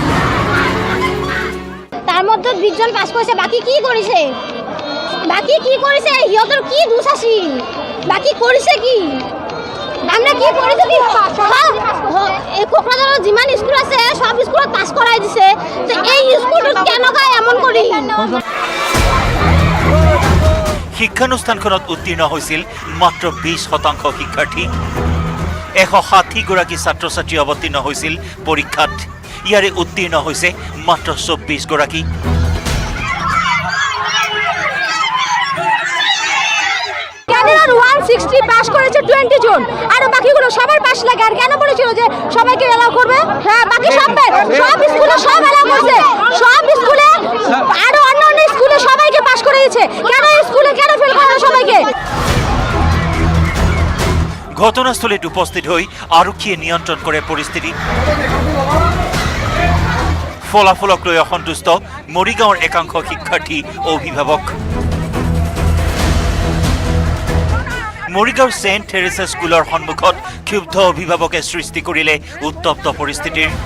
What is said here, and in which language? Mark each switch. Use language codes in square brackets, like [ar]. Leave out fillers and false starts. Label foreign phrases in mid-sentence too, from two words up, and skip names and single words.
[as] তাৰ মধ্যে 20 জন পাছ কৰিছে বাকি কি কৰিছে সিহঁতৰ কি দোষ আছিল বাকি কৰিছে কি আমরা কি কৰিছে কি এই কোকৰাঝাৰৰ যিমান স্কুল আছে সব স্কুলত পাছ কৰাই দিছে তো এই স্কুলত কেনকা এমন কৰি শিক্ষানুষ্ঠানখনত উত্তীৰ্ণ হৈছিল মাত্ৰ 20% শিক্ষাৰ্থী 160 গৰাকী ছাত্ৰ ছাত্ৰী অৱতীৰ্ণ হৈছিল পৰীক্ষাত ইয়াৰে উত্তীৰ্ণ হৈছে মাত্ৰ 24 গৰাকী [bn] ক্যান্ডিডেট 160 পাস করেছে 20 জন আর বাকিগুলো সবার পাস লাগে আর কেন বলেছিল যে সবাইকে এলাও করবে হ্যাঁ বাকি সব স্কুলে সব এলাও করছে সব স্কুলে আর অন্য স্কুলে সবাইকে পাস করে দিয়েছে কেন স্কুলে কেন ফেল করা সবাইকে [as] ঘটনাস্থলীত উপস্থিত হৈ আৰক্ষীয়ে নিয়ন্ত্ৰণ কৰে পৰিস্থিতি ফলাফলক লৈ অসন্তুষ্ট মৰিগাঁৱৰ একাংশ শিক্ষাৰ্থী অভিভাৱক মৰিগাঁৱৰ সেন্ট থেৰেছা স্কুলৰ সন্মুখত ক্ষুব্ধ অভিভাৱকে সৃষ্টি কৰিলে উত্তপ্ত পৰিস্থিতিৰ